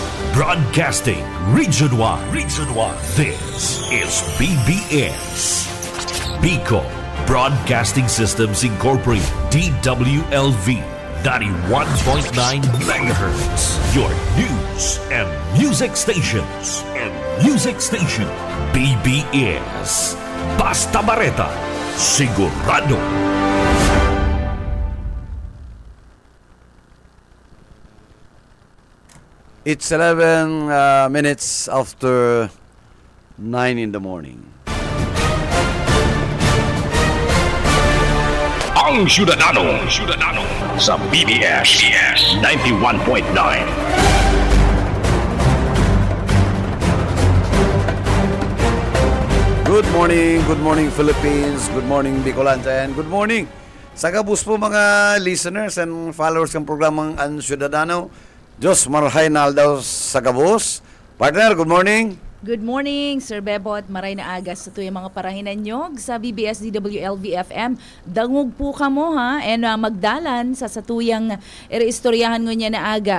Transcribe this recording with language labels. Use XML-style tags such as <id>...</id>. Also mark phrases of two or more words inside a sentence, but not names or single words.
<en>Broadcasting Region 1. Region 1. This is BBS. Bicol Broadcasting Systems Incorporated. DWLV 91.9 MHz. Your news and music stations.</en> <bik>BBS. Basta Bareta. Sigurado.</bik> <en>It's 11 minutes after 9 in the morning.</en> <bik>Ang Syudadano sa BBS 91.9.</bik> <en>Good morning Philippines, good morning Bicolanta, and good morning</en> <bik>sa kabus po mga</bik> <en>listeners and followers</en> <bik>ng programang</bik> <en>Ang Syudadano.</en> <bik>Diyos marhay na aldaw sa kabus.</bik> <en>Partner, good morning. Good morning, Sir Bebot.</en> <bik>Maray na agas sa tuyang mga parahinan nyo sa BBS DWLV FM. Dangog po ka mo ha, and magdalan sa tuyang istoryahan ngo niya na aga.</bik>